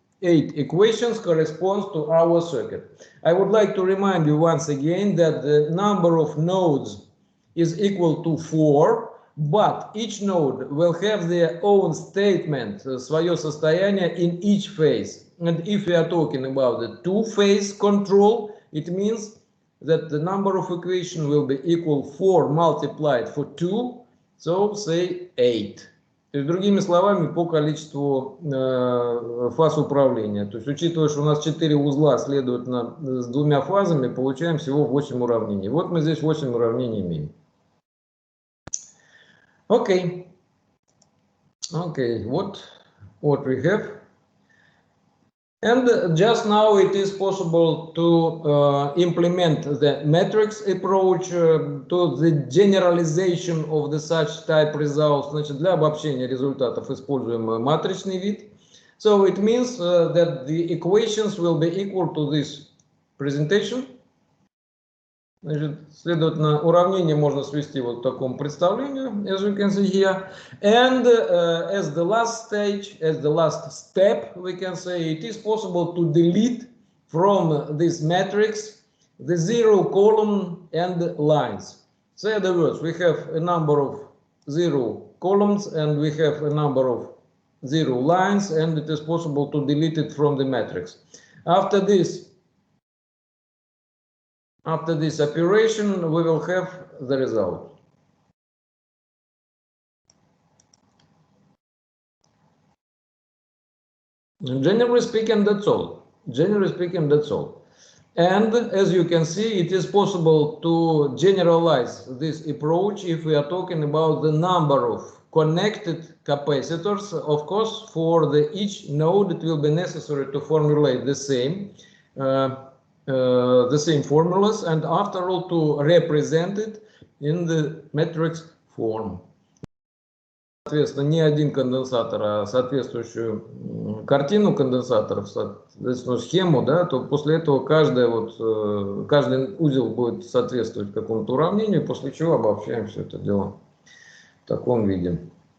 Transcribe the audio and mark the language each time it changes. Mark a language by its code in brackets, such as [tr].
[en] 8 equations corresponds to our circuit. I would like to remind you once again that the number of nodes is equal to 4, but each node will have their own statement, [ru] свое состояние, [en] in each phase. And if we are talking about the two-phase control, it means that the number of equations will be equal 4 multiplied for 2, so say 8. [ru] То есть, другими словами, по количеству фаз управления. То есть, учитывая, что у нас 4 узла, следовательно, с двумя фазами, получаем всего 8 уравнений. Вот мы здесь 8 уравнений имеем. [en] Okay. Okay, what we have? And just now it is possible to implement the matrix approach to the generalization of the such type results. [ru] Значит, для обобщения результатов используем матричный вид. [en] So it means that the equations will be equal to this presentation. [ru] Значит, следовательно, уравнение можно свести вот к такому представлению, [en] as you can see here. And as the last stage, as the last step, we can say it is possible to delete from this matrix the 0 column and lines. So in other words, we have a number of 0 columns and we have a number of 0 lines, and it is possible to delete it from the matrix. After this operation, we will have the result. And generally speaking, that's all. Generally speaking, that's all. And as you can see, it is possible to generalize this approach if we are talking about the number of connected capacitors. Of course, for each node, it will be necessary to formulate the same formulas, and after all, to represent it in the matrix form. [ru] Соответственно, не один конденсатор, а соответствующую картину конденсаторов, соответственно, схему, да, то после этого каждый узел будет соответствовать какому-то уравнению, после чего обобщаем все это дело в таком виде.